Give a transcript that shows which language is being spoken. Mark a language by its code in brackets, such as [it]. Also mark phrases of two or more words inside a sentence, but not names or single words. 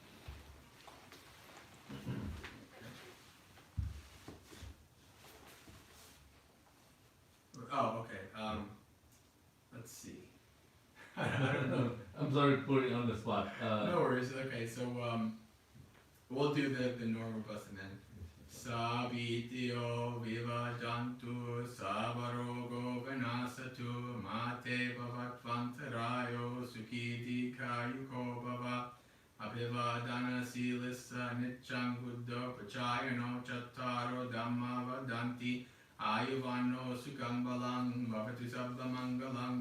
[en] Oh, okay. Let's see. I don't know. I'm sorry to put it on the spot. No worries. Okay, so we'll do the normal blessing then. [pi] Sabitio vivajantu sabarogo vinasatu mate bhavatvantarayo sukhiti kayuko bhava abhivadana silissa nityam buddha pachayano chattaro dhamma vadanti ayuvanno sukham balang bhavatu sabba mangalang